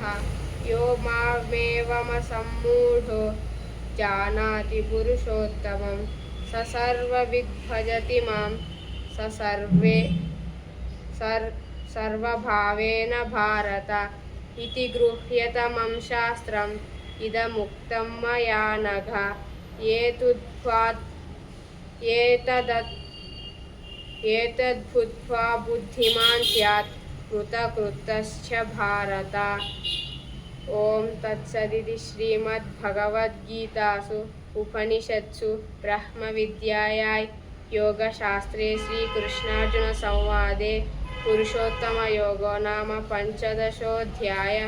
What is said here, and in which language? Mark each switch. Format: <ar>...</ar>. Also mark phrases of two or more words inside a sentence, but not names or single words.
<sa>यो मामेवमसम्मूढो जानाति पुरुषोत्तमं स सर्वविद् भजति मां स सर्वभावेन भारत। इति गृह्यतमं शास्त्रम् इदमुक्तं मया नघ। ఏతద్భుత్వా బుద్ధిమాన్ స్యాత్ కృతకృతశ్చ భారత. ఓం తత్సదితి శ్రీమద్భగవద్గీతాసు ఉపనిషత్సు బ్రహ్మ విద్యాయాం యోగశాస్త్రే శ్రీకృష్ణార్జున సంవాదే పురుషోత్తమ యోగో నామ పంచదశోऽధ్యాయః.</sa>